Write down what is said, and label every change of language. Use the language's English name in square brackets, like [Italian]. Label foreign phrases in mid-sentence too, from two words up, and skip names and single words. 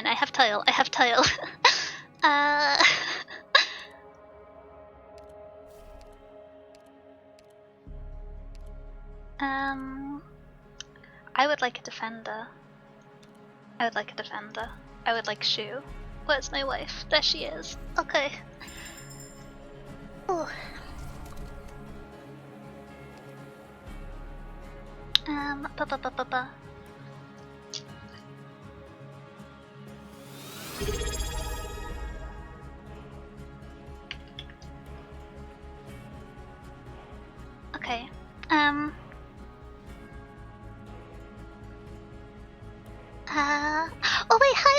[English] I have toil, I have toil. I would like a defender. I would like a defender. I would like Shu. Where's my wife? There she is. Okay. Ooh. Ba ba ba ba ba. Okay. Oh wait, hi!